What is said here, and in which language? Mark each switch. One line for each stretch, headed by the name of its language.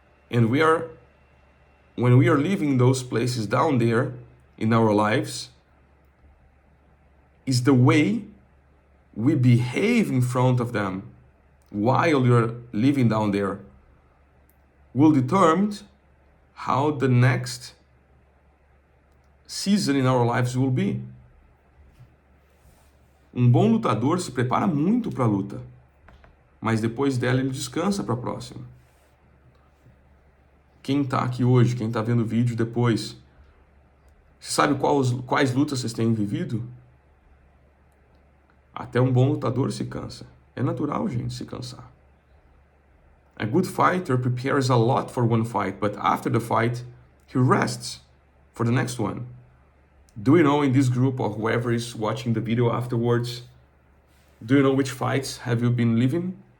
English: And when we are living those places down there in our lives, is the way we behave in front of them while you're living down there will determine how the next season in our lives will be.
Portuguese: Bom lutador se prepara muito para a luta, mas depois dela ele descansa para a próxima. Quem está aqui hoje, quem está vendo o vídeo depois, você sabe quais lutas vocês têm vivido? Até bom lutador se cansa. É natural, gente, se cansar.
English: A good fighter prepares a lot for one fight, but after the fight, he rests for the next one. Do you know in this group or whoever is watching the video afterwards, do you know which fights have you been living?